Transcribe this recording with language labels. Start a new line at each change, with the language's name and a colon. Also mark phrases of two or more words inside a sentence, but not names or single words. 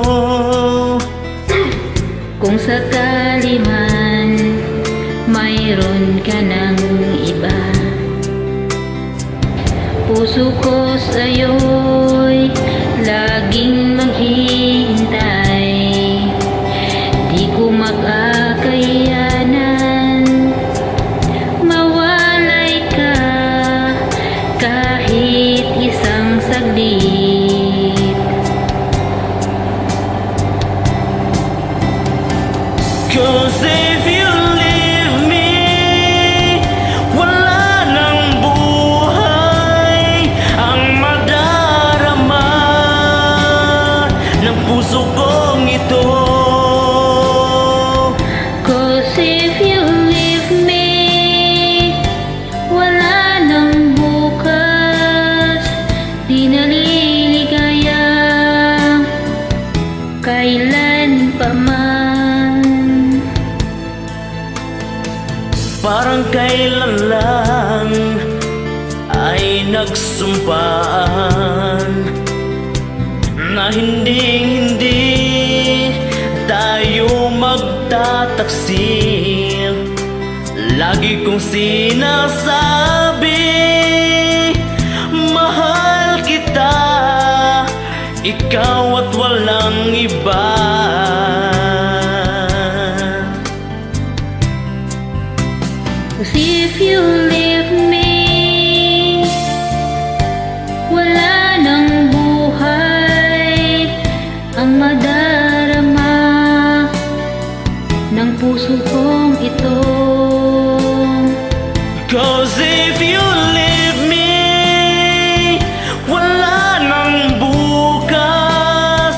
Filipino: Kung sakali man mayroon ka ng iba, puso ko sa'yo'y laging maghihintay. Di ko makakayanan mawalay ka kahit isang saglit.
English: 'Cause if you leave me,
Filipino: wala nang buhay ang madarama ng puso kong ito.
English: 'Cause if you leave me,
Filipino: wala nang bukas. Di naliligaya kailan pa man. Parang kailan lang ay nagsumpaan na hindi tayo magtataksil. Lagi kong sinasabi, mahal kita, ikaw at walang iba.
English: Cause if you leave me,
Filipino: wala nang buhay ang madarama ng puso kong ito.
English: 'Cause if you leave me,
Filipino: wala nang bukas.